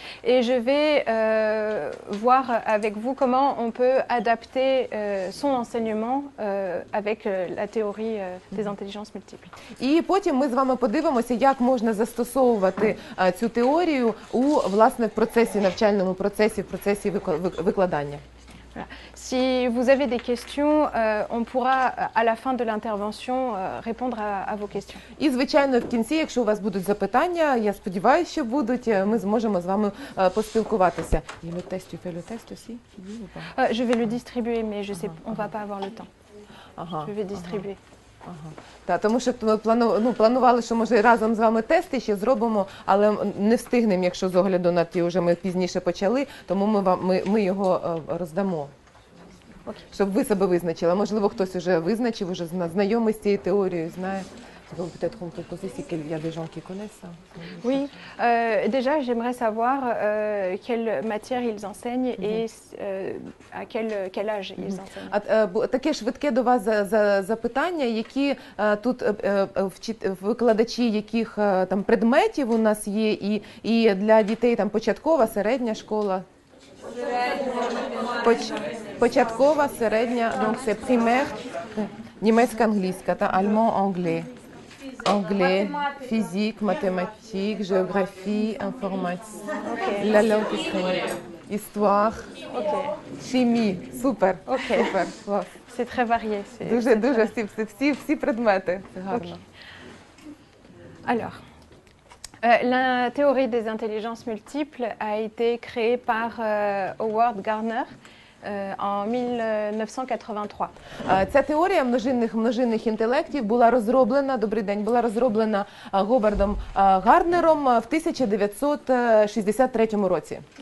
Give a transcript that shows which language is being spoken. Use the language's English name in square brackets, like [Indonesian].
[French] Et je vais voir avec vous comment on peut adapter son enseignement avec la théorie des intelligences multiples. [Ukrainian] І потім ми з вами подивимося, як можна застосовувати цю теорію власне в процесі, навчальному процесі, в процесі викладання. Voilà. [French] Si vous avez des questions, on pourra à la fin de l'intervention répondre à vos questions. [Ukrainian] І, звичайно, в кінці, якщо у вас будуть запитання, я сподіваюся, що будуть, ми зможемо з вами поспілкуватися. [French] І le test, tu fais le test aussi? Je vais le distribuer, mais je sais, on va pas avoir le temps. Je vais distribuer. [Ukrainian] Так, тому що ми планували, що може разом з вами тести ще зробимо, але не встигнемо, якщо з огляду на ті вже ми пізніше почали, тому ми його роздамо. Щоб ви себе визначили. Можливо, хтось вже визначив, вже знайомий з цією теорією, знає. [French] Peut-être qu'on peut poser s'il y a des gens qui connaissent ça. Oui, déjà j'aimerais savoir quelle matière ils enseignent et à quel âge ils enseignent. [Ukrainian] Таке швидке до вас запитання, які тут викладачі яких там предметів у нас є, і для дітей там початкова, середня школа. Початкова, середня, [French] donc c'est primaire, [Ukrainian] німецька, англійська, та [French] allemand, anglais. Anglais, physique, mathématiques, géographie, informatique, la langue ukrainienne, histoire, chimie. Super, super. C'est très varié. [Ukrainian] Дуже всі предмети. Гарно. [French] Alors, la théorie des intelligences multiples a été créée par Howard Gardner en 1983. [Ukrainian] Ця теорія множинних інтелектів була розроблена Говардом Гарднером в 1963 році.